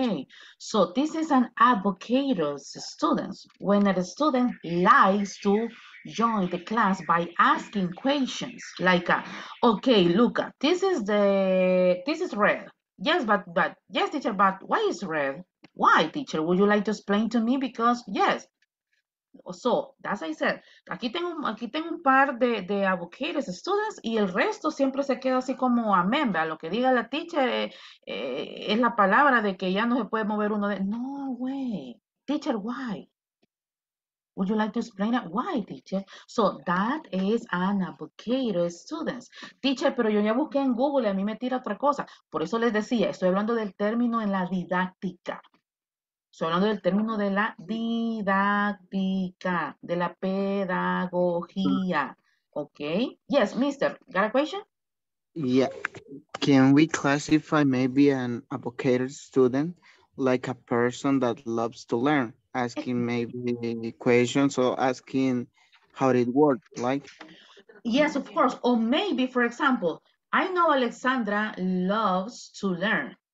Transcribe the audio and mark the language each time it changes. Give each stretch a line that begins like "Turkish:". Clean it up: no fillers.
English: Okay, so this is an advocated student. When a student likes to join the class by asking questions, like, okay, Luca, this is red. Yes, but yes, teacher, but why is red? Why, teacher? Would you like to explain to me? Because yes. So, as I said,
Spanish: aquí tengo un par de advocates students y el resto siempre se queda así como amén, ¿verdad? Lo que diga la teacher es la palabra de que ya no se puede mover uno de, no,
English: way, teacher, why? Would you like to explain it? Why, teacher? So, that is an advocate students.
Spanish: Teacher, pero yo ya busqué en Google y a mí me tira otra cosa. Por eso les decía, estoy hablando del término en la didáctica. Estoy hablando del término de la didáctica, de la pedagogía.
English: Okay. Yes, mister. Got a question? Yeah. Can we classify maybe an advocated student like a person that loves to learn, asking maybe questions or asking how it works, like? Yes, of course. Or maybe, for example, I know Alexandra loves to learn.